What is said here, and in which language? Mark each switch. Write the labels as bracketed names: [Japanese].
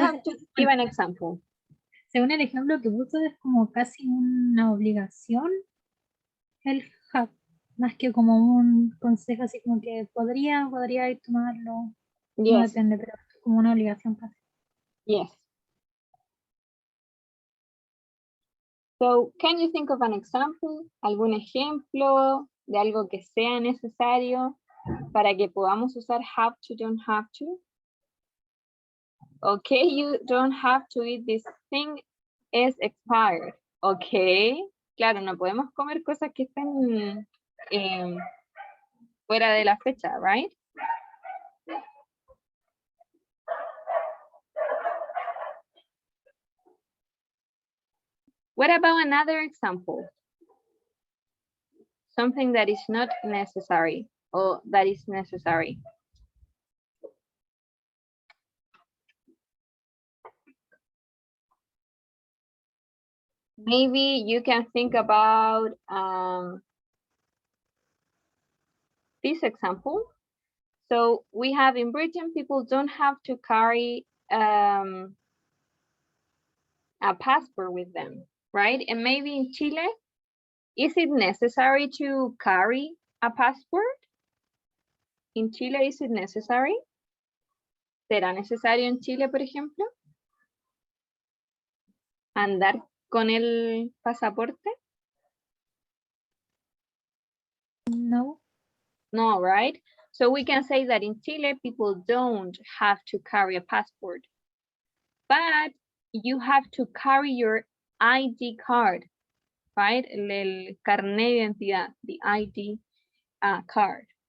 [English] have to give an example. [Spanish] según el ejemplo que puso, es como casi una obligación el have, más que como un consejo así como que podría ir tomarlo, no [English] Yes, [Spanish] depende, pero es como una obligación casi. [English] yes. So, can you think of an example? [Spanish] ¿Algún ejemplo de algo que sea necesario para que podamos usar [English] have to, don't have to? Okay, you don't have to eat this thing, is expired. [Spanish] Okay, claro, no podemos comer cosas que estén fuera de la fecha, [English] right? What about another example? Something that is not necessary or that is necessary. Maybe you can think about this example. So we have in Britain, people don't have to carry a passport with them, right? And maybe in Chile, is it necessary to carry a passport? In Chile, is it necessary? [Spanish] ¿Será necesario en Chile, por ejemplo, andar con el pasaporte? No, [English] No, right? So we can say that in Chile, people don't have to carry a passport, but you have to carry your ID card, right? [Spanish] El carnet de identidad, [English] the ID card.